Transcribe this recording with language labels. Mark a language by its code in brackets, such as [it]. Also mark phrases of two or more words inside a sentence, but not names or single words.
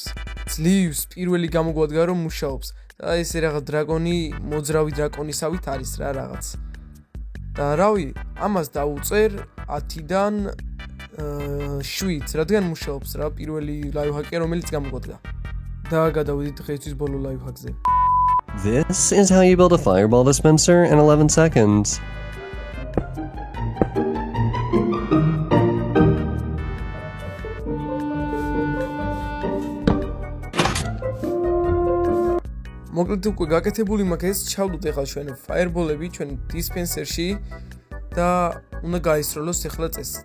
[ka] ძლივს პირველი გამოგვადგა რომ მუშაობს. და ესე რაღაც დრაგონი, მოძრავი დრაკონისავით არის რა რაღაც. და რავი, ამას დავუწერ 10-დან 7-ს, რადგან მუშაობს რა პირველი [en] live hack- [ka] ი რომელიც გამოგვადგა. და გადავიდით დღეისთვის ბოლო [en] live hack- [ka] ზე. [en] This is how you build a fireball dispenser in 11 seconds. [ka] მოკლედ უკვე გაკეთებული მაქვს ეს ჩავდოთ ახლა ჩვენ fireball-ები ჩვენ dispenser-ში და უნდა გაისროლოს ახლა წესით.